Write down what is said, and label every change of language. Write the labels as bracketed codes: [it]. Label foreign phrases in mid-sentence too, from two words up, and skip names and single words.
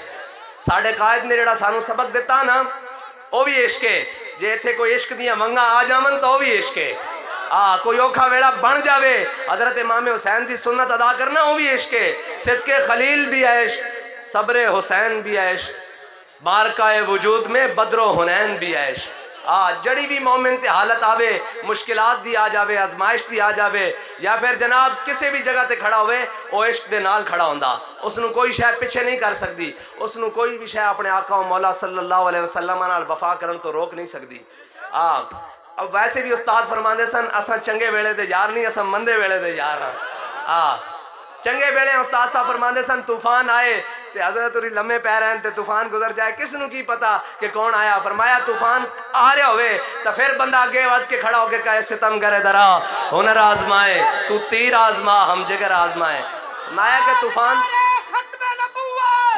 [pa] ساڑھے قائد نے جڑا سانو سبق دیتا نا وہ بھی عشق ہے، جے تھے کوئی عشق دیا منگا آ جامن تو وہ بھی عشق ہے، کوئی اوکھا ویڑا بن جاوے حضرت امام حسین دی سنت ادا کرنا وہ بھی عشق ہے، [ur] صدق خلیل بھی ہے عشق، صبر حسین بھی ہے عشق، بارکہ وجود میں بدر و حنین بھی ہے عشق۔ [pa] جڑی بھی مومن تے حالت آوے، مشکلات دی آ جاوے، ازمائش دی آ جاوے، یا پھر جناب کسی بھی جگہ تے کھڑا ہوئے وہ عشق دے نال کھڑا ہوندا، اس نو کوئی شے پیچھے نہیں کر سکتی، اس نو کوئی بھی شے اپنے آقا و مولا صلی اللہ علیہ وسلم نال وفا کرن تو روک نہیں سکتی۔ اب ویسے بھی استاد فرماندے سن اساں چنگے ویلے دے یار نہیں، اساں مندے ویلے دے یار ہاں۔ چنگے ویلے استاد صاحب فرماندے سن طوفان آئے تے حضرت علی لمحے پہ رہن تے طوفان گزر جائے، کس نو کی پتا کہ کون آیا، فرمایا طوفان آ رہے ہوئے تو پھر بندہ آگے ود کے کھڑا ہو کے [ur] کہے ستم گرے درا ہنر آزمائے تو تیر آزما ہم جگر آزمائے، [pa] فرمایا کہ طوفان ختم نبوت